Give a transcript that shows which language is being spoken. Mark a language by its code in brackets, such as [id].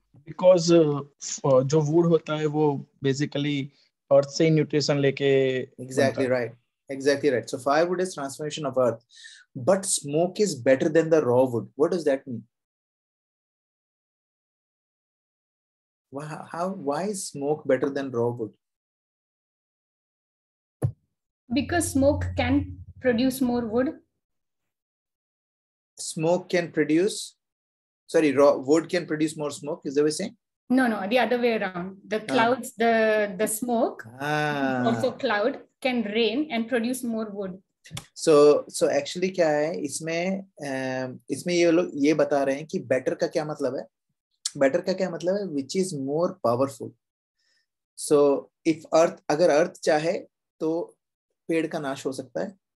[hi] Because जो wood होता है वो basically earth से न्यूट्रिशन लेके [en] Exactly right. Exactly right. So firewood is transformation of earth, but smoke is better than the raw wood. What does that mean? Why is smoke better than raw wood? Because smoke can produce more wood. Smoke can produce, raw wood can produce more smoke. Is that what you're saying? No, the other way around. The clouds, the smoke, also cloud, can rain and produce more wood. So actually [hi] क्या है इसमें ये लोग ये बता रहे हैं कि better का क्या मतलब है? Better का क्या मतलब है? [en] Which is more powerful. [hi] So अगर अर्थ चाहे तो पेड़ का नाश हो सकता है।